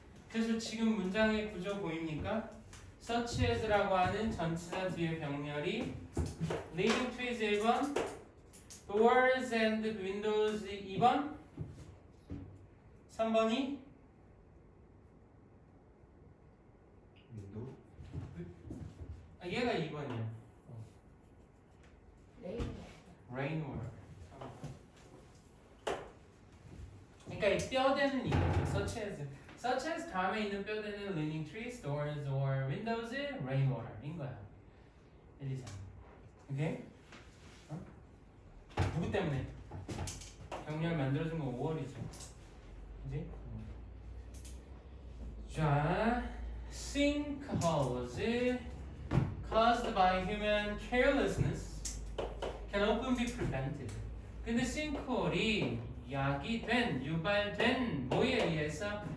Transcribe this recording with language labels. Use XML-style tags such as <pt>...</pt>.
<ko>그래서 지금 문장의 구조 보입니까?</ko> <en>such as</en> <ko>라고 하는 전치사 뒤에 병렬이</ko> <en>leading to's</en> <ko>1번,</ko> <en>doors and windows</en> <ko>2번, 3번이</ko> <en>윈도우?</en> <ko>얘가 2번이야.</ko> <en>rainwater.</en> <ko>그러니까 이 뼈대는 이거죠.</ko> <en>such as. such as</en> <ko>다음에 있는 뼈대는</ko> <en>leaning trees, doors or windows, rainwater</en> <ko>인 거야. 1, 2, 3. 오케이? 누구 때문에? 병렬 만들어준 거 5월이죠. 그지?</ko> <en>자, sinkholes caused by human carelessness can often be prevented.</en> <ko>근데 sinkhole이 야기된, 유발된 뭐에 의해서?</ko>